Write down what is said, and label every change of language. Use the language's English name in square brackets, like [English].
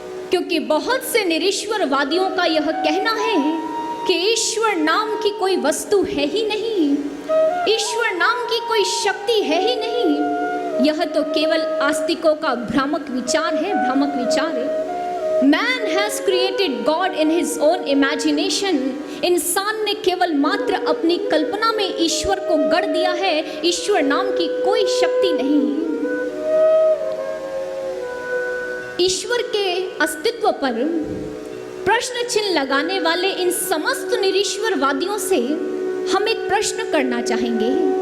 [Hindi] क्योंकि बहुत से निरीश्वरवादियों का यह कहना है कि ईश्वर नाम की कोई वस्तु है ही नहीं, ईश्वर नाम की कोई शक्ति है ही नहीं। यह तो केवल आस्तिकों का भ्रामक विचार है, भ्रामक विचार। [English] Man has created God in his own imagination. [Hindi] इंसान ने केवल मात्र अपनी कल्पना में ईश्वर को गढ़ दिया है, ईश्वर नाम की कोई शक्ति नहीं। ईश्वर के अस्तित्व पर प्रश्न चिन्ह लगाने वाले इन समस्त निरीश्वरवादियों से हम एक प्रश्न करना चाहेंगे।